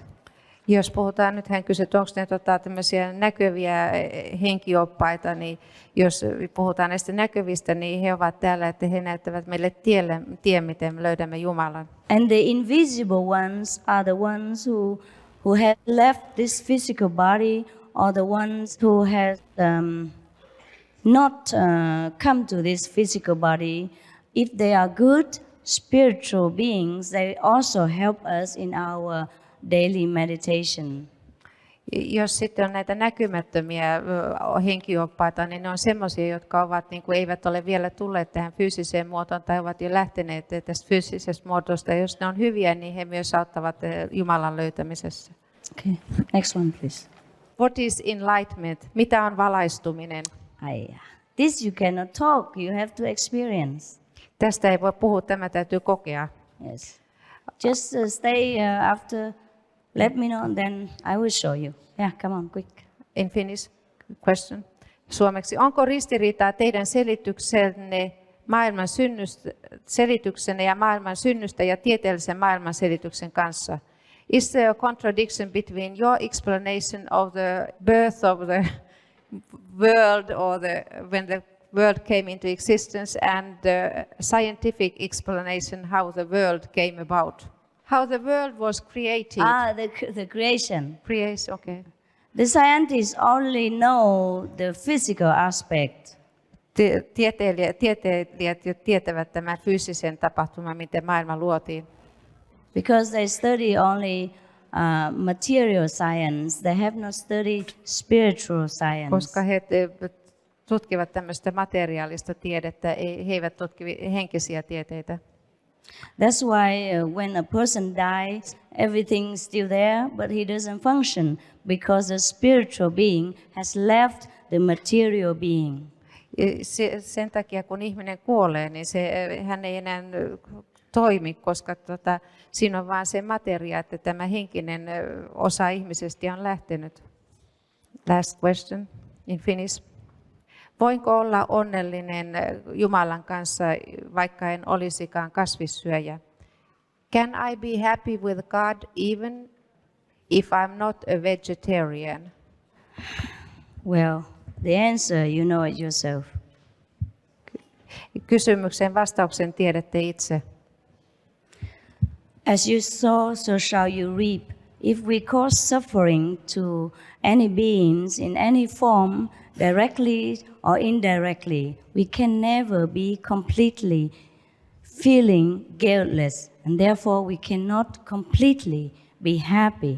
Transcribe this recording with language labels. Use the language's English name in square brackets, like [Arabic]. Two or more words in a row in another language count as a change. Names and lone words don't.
[Finnish] Jos puhutaan, nyt hän kysyi, että onko ne tämmöisiä näkyviä henkioppaita, niin jos puhutaan näistä näkyvistä, niin he ovat täällä, että he näyttävät meille tien, miten me löydämme Jumalan. [English] And the invisible ones are the ones who have left this physical body, or the ones who have not come to this physical body. If they are good spiritual beings, they also help us in our daily meditation. [Finnish] Jos sitten on näitä näkymättömiä henkioppaita, niin ne on semmoisia, jotka ovat, niin kuin, eivät ole vielä tulleet tähän fyysiseen muotoon tai ovat jo lähteneet tästä fyysisestä muotosta. Jos ne on hyviä, niin he myös auttavat Jumalan löytämisessä. [English] Okay. Next one, please. What is enlightenment? [Finnish] Mitä on valaistuminen? [English] This you cannot talk, you have to experience. [Finnish] Tästä ei voi puhua, tämä täytyy kokea. [English] Yes. Just stay after, let me know, then I will show you. Yeah, come on, quick. In Finnish question. [Finnish] Suomeksi. Onko ristiriitaa teidän selityksenne ja maailman synnystä ja tieteellisen maailman selityksen kanssa? [English] Is there a contradiction between your explanation of the birth of the world or when the world came into existence and the scientific explanation how the world came about. How the world was created. The creation. Creation, okay. The scientists only know the physical aspect. [Finnish] Tieteilijät jo tietävät tämän fyysisen tapahtuman, miten maailma luotiin. [English] Because they study only material science, they have not studied spiritual science. [Finnish] Koska he tutkivat tämmöistä materiaalista tiedettä, he eivät tutki henkisiä tieteitä. [English] That's why when a person dies, everything's still there, but he doesn't function because the spiritual being has left the material being. [Finnish] Sen takia, kun ihminen kuolee, niin hän ei enää toimi, koska siinä on vain se materia, että tämä henkinen osa ihmisestä on lähtenyt. [English] Last question in Finnish. [Finnish] Voinko olla onnellinen Jumalan kanssa, vaikka en olisikaan kasvissyöjä? [English] Can I be happy with God even if I'm not a vegetarian? Well, the answer, you know it yourself. [Finnish] Kysymyksen vastauksen tiedätte itse. [English] As you sow, so shall you reap. If we cause suffering to any beings in any form, directly or indirectly, we can never be completely feeling guiltless, and therefore we cannot completely be happy.